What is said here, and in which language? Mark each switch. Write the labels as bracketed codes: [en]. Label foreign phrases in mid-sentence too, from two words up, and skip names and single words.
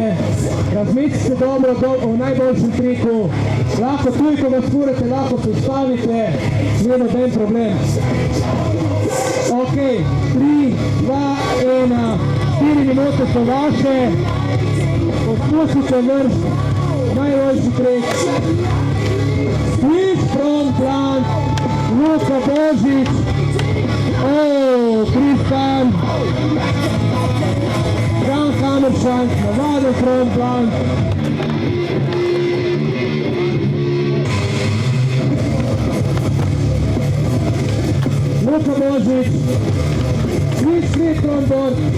[sl] Razmislite dobro o najboljšem triku. Lahko tuj, ko vas furate, lahko se ustavite, ni noben problem. Ok, 3, 2, 1, 4 minute so vaše. Poskusite vrš, najboljši trik. [en] Switch from plant, [sl] Luka Božič. Tristan, Jan Hammerschank, navaden frontplan. Luka Božič, [en] switch frontboard.